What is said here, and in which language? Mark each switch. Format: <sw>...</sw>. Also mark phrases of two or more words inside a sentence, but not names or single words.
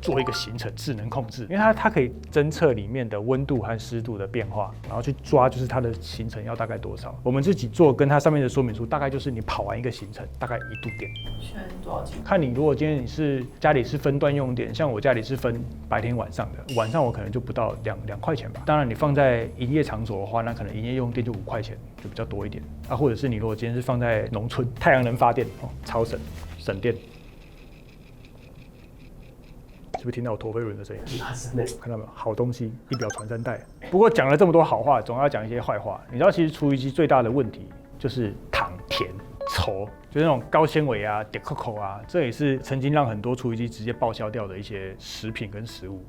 <zh>做一個行程智能控制，因為它可以偵測裡面的溫度和濕度的變化，然後去抓就是它的行程要大概多少。我們自己做跟它上面的說明書，大概就是你跑完一個行程大概1度電。现在多少錢？看你如果今天你是家裡是分段用電，像我家裡是分白天晚上的，晚上我可能就不到2塊錢吧。当然你放在營業場所的話，那可能營業用電就5塊錢，就比較多一點。或者是你如果今天是放在農村，太陽能發電超省電。是不是聽到我陀飛輪的聲音？看到沒有？好東西一表傳三代。不過講了這麼多好話，總要講一些壞話。你知道，其實廚餘機最大的問題就是糖、甜、稠，就是那種高纖維啊、點扣扣啊，這也是曾經讓很多廚餘機直接報銷掉的一些食品跟食物。</zh>